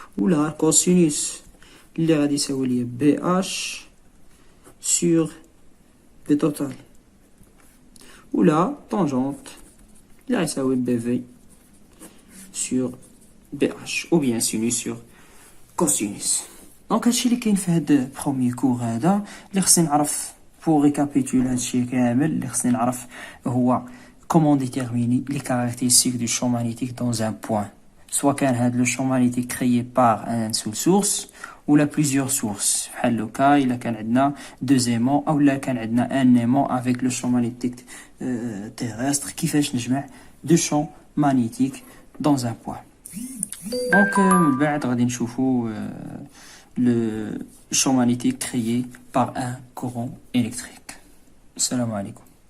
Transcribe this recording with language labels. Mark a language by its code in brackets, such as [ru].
[fr] Ou là, cosinus, [ar] اللي غادي يساوي لي [fr] BH sur B total. Ou là, tangente, [ar] اللي غيساوي [fr] BV sur BH. Ou bien sinus sur cosinus. [ar] دونك هادشي اللي كاين في هاد بروميي كور هذا اللي خصني نعرف. [fr] pour récapituler [ar] هادشي كامل اللي خصني نعرف هو [fr] comment déterminer les caractéristiques du champ magnétique dans un point. Soit كان le champ magnétique créé par un seul source ou la plusieurs sources. [ar] بحال لو كا إلا كان عندنا [fr] deux aimants [ar] أو لا كان عندنا [fr] un aimant avec le champ magnétique terrestre. [ar] كيفاش نجمع [fr] deux champs magnétiques dans un point. Donc [ar] من بعد غادي نشوفوا [fr] le champ magnétique créé par un courant électrique. Salam alaikum.